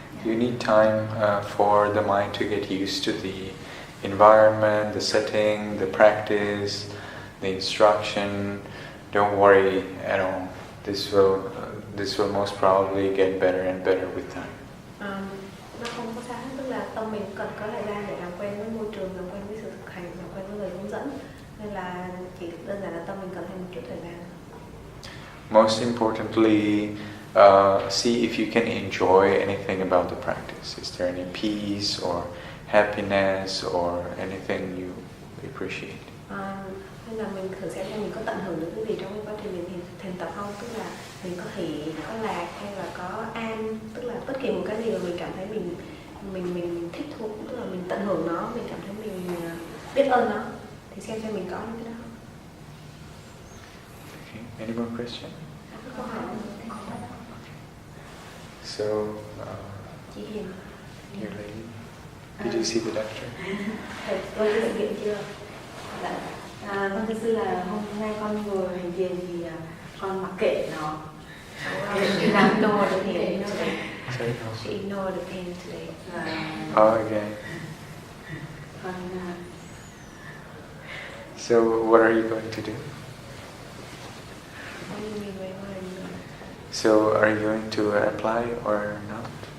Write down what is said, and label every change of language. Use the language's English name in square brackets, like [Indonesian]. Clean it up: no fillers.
[English] You need time for the mind to get used to the environment, the setting, the practice, the instruction. Don't worry at all. This will most probably get better and better with time. [Vietnamese] Nó không có sao hết, tức là tâm mình cần có thời gian để làm quen với môi trường, làm quen với sự thực hành, làm quen với người hướng dẫn. Nên là chỉ đơn giản là tâm mình cần thêm một chút thời gian. [English] Most importantly, see if you can enjoy anything about the practice. Is there any peace or happiness or anything you appreciate? [Vietnamese] Nên là mình thử xem mình có tận hưởng được cái gì trong cái quá trình mình thiền tập không, tức là mình có hỷ, có lạc hay là có an, tức là bất kỳ một cái gì mà mình cảm thấy mình thích thú, tức là mình tận hưởng nó, mình cảm thấy mình biết ơn nó, thì xem mình có những cái đó. [English] Okay. Any more questions? [Vietnamese] Câu hỏi. [English] So, [Vietnamese] Chị Hiền. [English] your lady, did you see the doctor? [Vietnamese] Tôi đi bệnh viện chưa? Vâng, thưa sư là hôm nay con ngồi hành thiền thì con mặc kệ nó. [English] She ignored the pain today. She ignored the pain today. Okay. So, what are you going to do? What do you mean by what are you doing? So, are you going to apply or not?